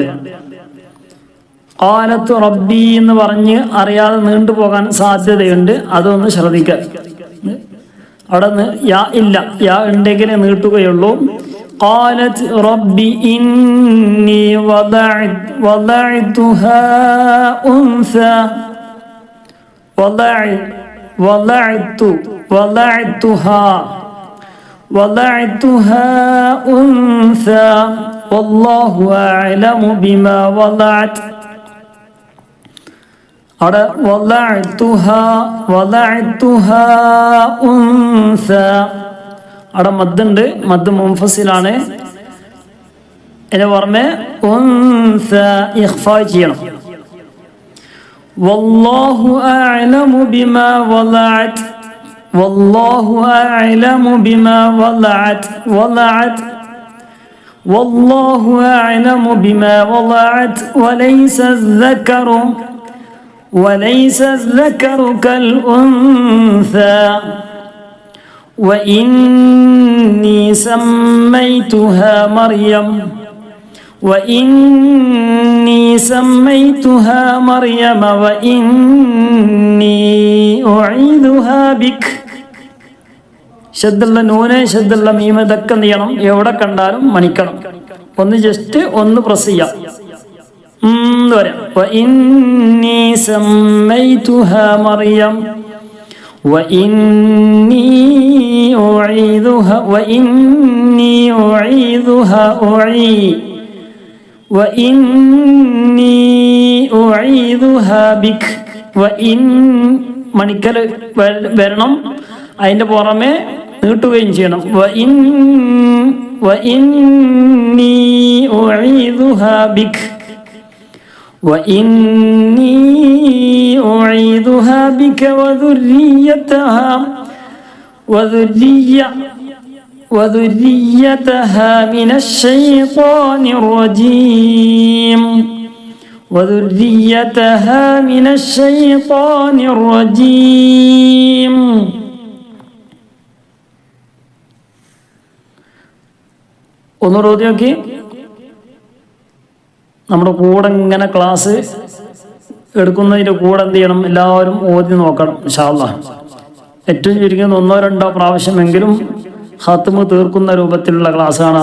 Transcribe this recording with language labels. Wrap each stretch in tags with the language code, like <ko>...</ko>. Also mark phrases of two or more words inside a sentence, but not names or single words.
<ar>قالت رب</ar> <ml>എന്ന് പറഞ്ഞ് അറിയാതെ നീണ്ടുപോകാൻ സാധ്യതയുണ്ട്. അതൊന്ന് ശ്രദ്ധിക്കുക. അവിടെ യാ ഇല്ല, യാ ഉണ്ടെങ്കിലേ നീട്ടുകയുള്ളൂ.</ml> <ar>قالت رب إني وضعتها أنثى وضعتها أنثى والله أعلم بما وضعت.</ar> <ml>അവിടെ</ml> <ar>وضعتها أنثى</ar> <ml>അവിടെ മദ്ദുണ്ട്, മദ് മുൻഫസിലാണ്. ഇതിന് പുറമെ ഉൻസാ ഇഖ്ഫാ ചെയ്യണം.</ml> <ar>والله أعلم بما وضعت والله أعلم بما وضعت والله أعلم بما وضعت وليس الذكر كالأنثى وإني سميتها مريم وإني أعيذها بك.</ar> <ml>ശബ്ദമുള്ള നൂന്, ശബ്ദമുള്ള മീമ് ഇതൊക്കെ എന്ത് ചെയ്യണം? എവിടെ കണ്ടാലും മണിക്കണം. ഒന്ന് ജസ്റ്റ് ഒന്ന് പ്രസ് ചെയ്യാം. പറയാം.</ml> <ar>وإني سميتها مريم وإني أعيذها بك.</ar> <ml>മണിക്കൽ വരണം. അതിൻ്റെ പുറമെ നീട്ടുകയും ചെയ്യണം.</ml> <ar>وإني أعيذها بك وذريتها وذريتها من الشيطان الرجيم وذريتها من الشيطان الرجيم.</ar> <ml>ഒന്നുകൂടെ ഓതി നോക്കി. നമ്മുടെ കൂടെ ഇങ്ങനെ ക്ലാസ് എടുക്കുന്നതിൻ്റെ കൂടെ എന്ത് ചെയ്യണം, എല്ലാവരും ഓതി നോക്കണം</ml> <ar>إن شاء الله.</ar> <ml>ഏറ്റവും ചുരുങ്ങിയത് 1-2 പ്രാവശ്യമെങ്കിലും ഖത്മ് തീർക്കുന്ന രൂപത്തിലുള്ള ക്ലാസ്സാണ്.</ml>